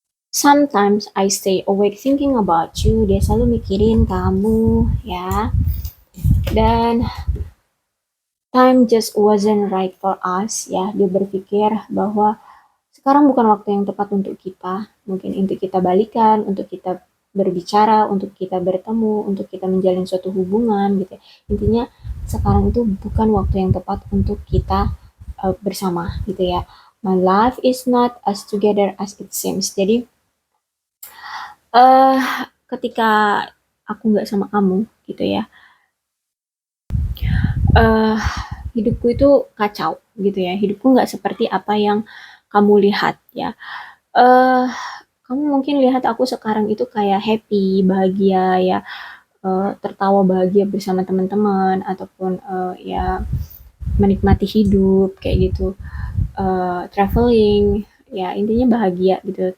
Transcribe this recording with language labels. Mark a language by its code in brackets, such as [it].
[en] Sometimes I stay awake thinking about you. [id] Dia selalu mikirin kamu, ya. [en] Dan time just wasn't right for us, ya. [id] Dia berpikir bahwa sekarang bukan waktu yang tepat untuk kita. Mungkin untuk kita balikan, untuk kita berbicara, untuk kita bertemu, untuk kita menjalin suatu hubungan, gitu. Intinya sekarang itu bukan waktu yang tepat untuk kita bersama, gitu ya. [en] My life is not as together as it seems. [id] Jadi eh ketika aku nggak sama kamu gitu ya, eh hidupku itu kacau gitu ya. Hidupku nggak seperti apa yang kamu lihat ya. eh Kamu mungkin lihat aku sekarang itu kayak happy, bahagia ya, tertawa bahagia bersama teman-teman ataupun ya menikmati hidup kayak gitu, traveling ya, intinya bahagia gitu.